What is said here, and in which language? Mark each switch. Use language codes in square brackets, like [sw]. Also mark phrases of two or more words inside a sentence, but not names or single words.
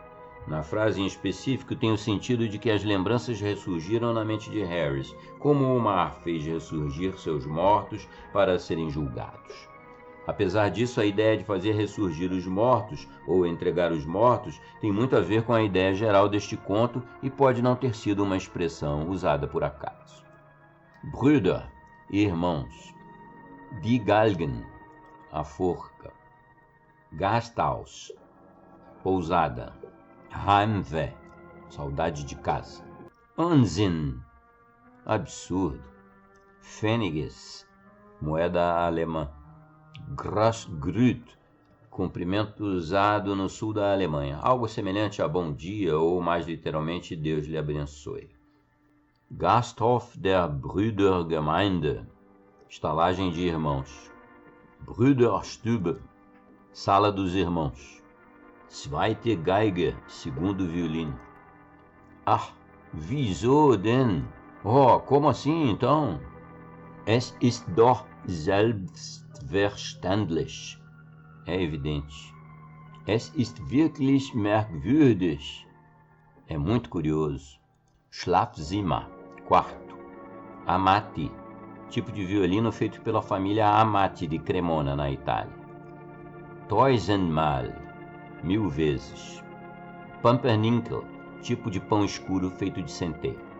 [pt] Na frase em específico tem o sentido de que as lembranças ressurgiram na mente de Harris, como o mar fez ressurgir seus mortos para serem julgados. Apesar disso, a ideia de fazer ressurgir os mortos ou entregar os mortos tem muito a ver com a ideia geral deste conto e pode não ter sido uma expressão usada por acaso. [de] Brüder, irmãos. Die Galgen, [pt] a forca. Gasthaus, pousada. Heimweh, saudade de casa. Unsinn, absurdo. Pfenniges, moeda alemã. Grüß, cumprimento usado no sul da Alemanha, algo semelhante a bom dia ou, mais literalmente, Deus lhe abençoe. [de] Gasthof der Brüdergemeinde, [pt] estalagem de irmãos. Brüderstube, sala dos irmãos. [de] Zweite Geige, [pt] segundo violino. [de] Ah, wieso denn? [pt] Oh, como assim então? [de] Es ist doch selbstverständlich. [pt] É evidente. [de] Es ist wirklich merkwürdig. [pt] É muito curioso. Schlafzimmer, quarto. Amati, tipo de violino feito pela família Amati de Cremona, na Itália. Tausendmal, 1000 vezes. Pumpernickel, tipo de pão escuro feito de centeio.